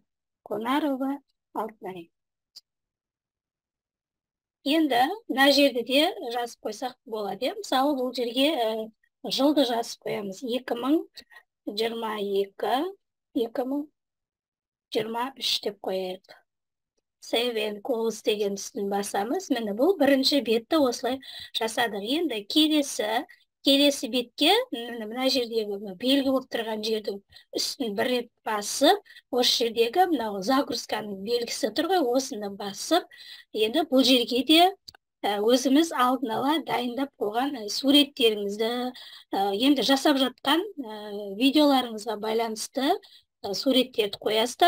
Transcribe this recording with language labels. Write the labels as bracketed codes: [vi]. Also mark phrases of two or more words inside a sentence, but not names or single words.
[kk] Конарова Алтынай. Енді мына жерді де жазып қойсақ болады. Мысалы бұл жерге жылды жазып қоямыз. 2022, 2023 деп қояйық. [en] Save and close [kk] деген үстін басамыз. Міне бұл бірінші бетті осылай жасадық. Енді келесі бетке мына жердегі белгі болып тұрған жердің үстін бір рет басып, осы жердегі мынау загрузканың белгісі тұр ғой, осыны басып, енді бұл жерге де өзіміз алдын ала дайындап қойған суреттеріңізді, енді жасап жатқан видеоларыңызға байланысты суреттерді қоясыздар.